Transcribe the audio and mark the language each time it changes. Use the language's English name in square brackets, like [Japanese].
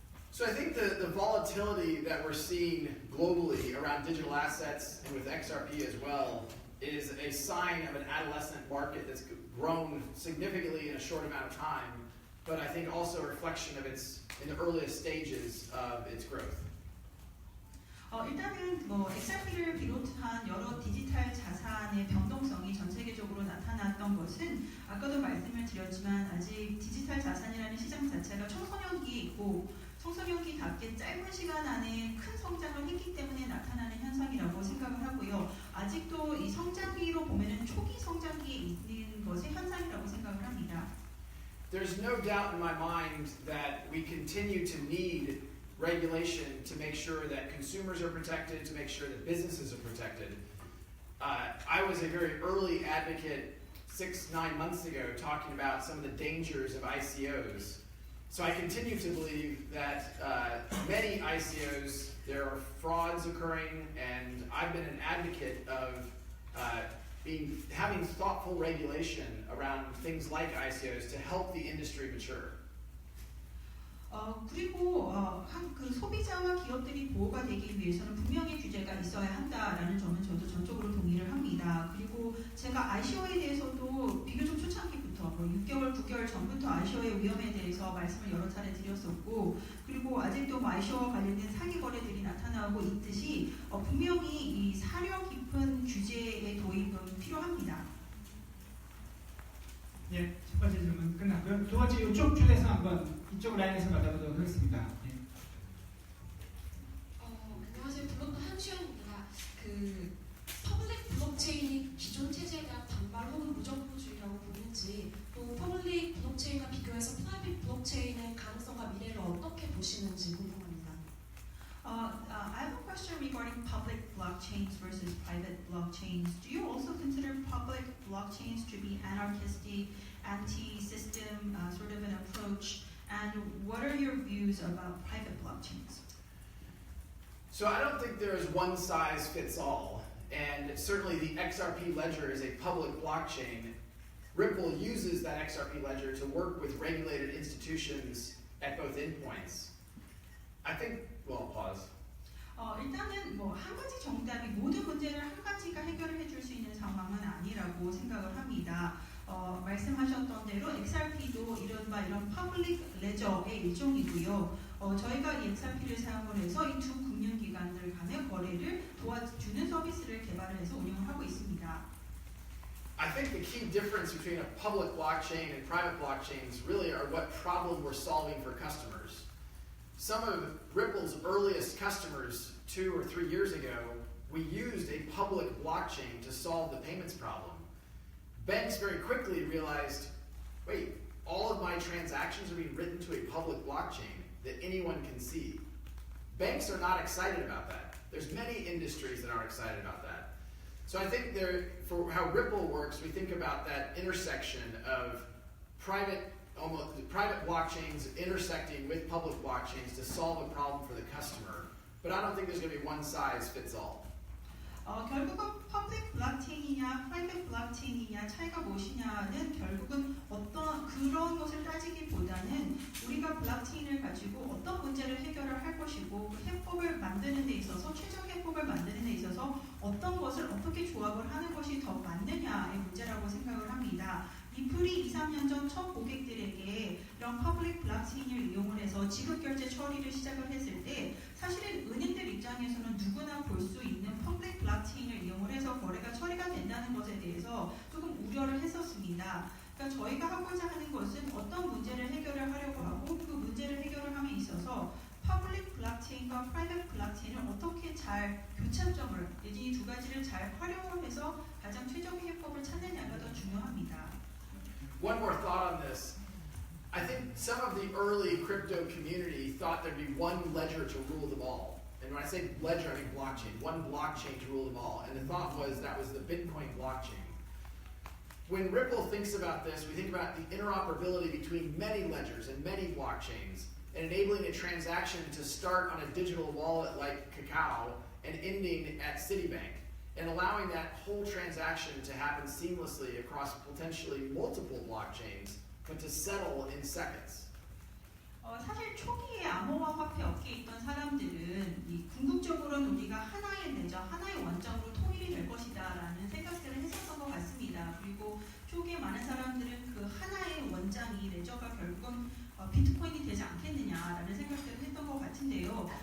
[English] So I think the volatility that we're seeing globally around digital assets and with XRP as well is a sign of an adolescent market that's grown significantly in a short amount of time, but I think also a reflection of in the earliest stages of its growth. [Korean] 일단은 XRP를 비롯한 여러 디지털 자산의 변동성이 전 세계적으로 나타났던 것은 아까도 말씀을 드렸지만 아직 디지털 자산이라는 시장 자체가 청소년기에 있고 청소년기답게 짧은 시간 안에 큰 성장을 했기 때문에 나타나는 현상이라고 생각을 하고요. 아직도 이 성장기로 보면은 초기 성장기에 있는 것의 현상이라고 생각을 합니다. [English] There's no doubt in my mind that we continue to need regulation to make sure that consumers are protected, to make sure that businesses are protected. I was a very early advocate 6-9 months ago talking about some of the dangers of ICOs. So I continue to believe that many ICOs, there are frauds occurring, and I've been an advocate of having thoughtful regulation around things like ICOs to help the industry mature. [Korean] 그리고 그 소비자와 기업들이 보호가 되기 위해서는 분명히 규제가 있어야 한다라는 점은 저도 전적으로 동의를 합니다. 그리고 제가 ICO에 대해서도 비교적 초창기부터 6개월, 9개월 전부터 ICO의 위험에 대해서 말씀을 여러 차례 드렸었고 그리고 아직도 ICO와 관련된 사기 거래들이 나타나고 있듯이 분명히 이 사려 깊은 규제의 도입은 필요합니다. 예, 첫 번째 질문 끝났고요. 두 번째 이쪽 줄에서 한번 이쪽 라인에서 받아보도록 하겠습니다. 예. 안녕하세요. 블로그 한수연입니다. 그 퍼블릭 블록체인이 기존 체제에 대한 반발 혹은 무정부주의라고 보는지, 또 퍼블릭 블록체인과 비교해서 프라이빗 블록체인의 가능성과 미래를 어떻게 보시는지 궁금합니다. [English] I have a question regarding public blockchains versus private blockchains. Do you also consider public blockchains to be anarchistic, anti-system sort of an approach? And what are your views about private blockchains? So I don't think there is one size fits all, and certainly the XRP ledger is a public blockchain. Ripple uses that XRP ledger to work with regulated institutions at both endpoints. I think, well, pause. [Korean] 일단은 뭐 한 가지 정답이 모든 문제를 한 가지가 해결을 해줄 수 있는 상황은 아니라고 생각을 합니다. 말씀하셨던 대로 XRP도 이른바 이런 퍼블릭 레저의 일종이고요. 저희가 이 XRP를 사용을 해서 이 두 금융기관들 간의 거래를 도와주는 서비스를 개발을 해서 운영을 하고 있습니다. [English] I think the key difference between a public blockchain and private blockchains really are what problem we're solving for customers. Some of Ripple's earliest customers 2 or 3 years ago, we used a public blockchain to solve the payments problem. Banks very quickly realized, wait, all of my transactions are being written to a public blockchain that anyone can see. Banks are not excited about that. There's many industries that aren't excited about that. So I think for how Ripple works, we think about that intersection of private blockchains intersecting with public blockchains to solve a problem for the customer. But I don't think there's going to be one size fits all. [Korean] 결국은 퍼블릭 블록체인이냐 프라이빗 블록체인이냐 차이가 무엇이냐는 결국은 어떤 그런 것을 따지기보다는 우리가 블록체인을 가지고 어떤 문제를 해결을 할 것이고 그 해법을 만드는 데 있어서 최적 해법을 만드는 데 있어서 어떤 것을 어떻게 조합을 하는 것이 더 맞느냐의 문제라고 생각을 합니다. 리플이 2, 3년 전 첫 고객들에게 이런 퍼블릭 블록체인을 이용을 해서 지급 결제 처리를 시작을 했을 때 사실은 은행들 입장에서는 누구나 볼 수 있는 퍼블릭 블록체인을 이용을 해서 거래가 처리가 된다는 것에 대해서 조금 우려를 했었습니다. 그러니까 저희가 하고자 하는 것은 어떤 문제를 해결을 하려고 하고 그 문제를 해결을 함에 있어서 퍼블릭 블록체인과 프라이빗 블록체인을 어떻게 잘 교차점을 내지 이 두 가지를 잘 활용을 해서 가장 최적의 해법을 찾느냐가 더 중요합니다. [English] One more thought on this. I think some of the early crypto community thought there'd be one ledger to rule them all. And when I say ledger, I mean blockchain. One blockchain to rule them all. And the thought was that was the Bitcoin blockchain. When Ripple thinks about this, we think about the interoperability between many ledgers and many blockchains and enabling a transaction to start on a digital wallet like Kakao and ending at Citibank. And allowing that whole transaction to happen seamlessly across potentially multiple blockchains, but to settle in seconds. [Korean] 사실 초기에 암호화 화폐 업계에 있던 사람들은 이 궁극적으로는 우리가 하나의 레저, 하나의 원점으로 통일이 될 것이다라는 생각들을 했었던 것 같습니다. 그리고 초기에 많은 사람들은 그 하나의 원장이 레저가 결국은 비트코인이 되지 않겠느냐라는 생각들을 했던 것 같은데요.